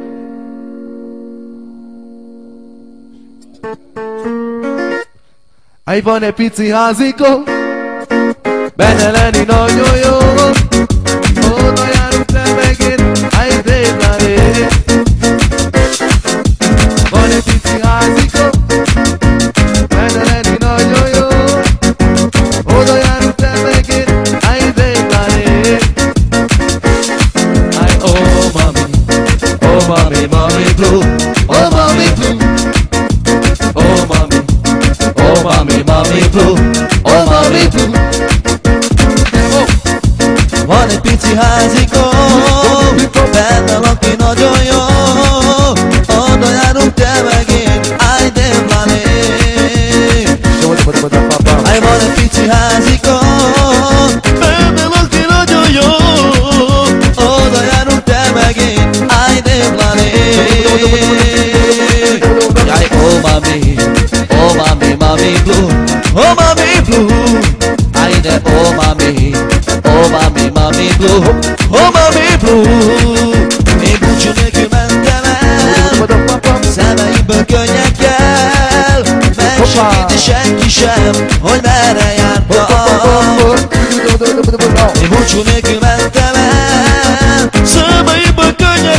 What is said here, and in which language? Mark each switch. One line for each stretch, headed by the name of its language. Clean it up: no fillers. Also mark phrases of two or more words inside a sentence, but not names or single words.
Hungarian: Van egy pici házikó, benne lenni nagyon jó. Oda járunk le megint, débláré. Van egy pici házikó, benne lenni nagyon jó. Oda járunk le megint, débláré.
English: Oh mami, mami blue, oh mami blue. Oh mami, mami blue, oh mami blue.
Hungarian: Van egy pici házikó, benne laki nagyon jó. Oda járunk te megint, áj déblálé. Van egy pici házikó, benne laki nagyon jó. Oda járunk te megint, áj déblálé.
English: Oh mami, mami blue, oh mami blue. Áj de oh mami blue, oh mami blue.
Hungarian: Én búcsú nélkül mentem el, szemeimből könnyekkel. Megsegíti senki sem, hogy merre jártam. Én búcsú nélkül mentem el, szemeimből könnyekkel.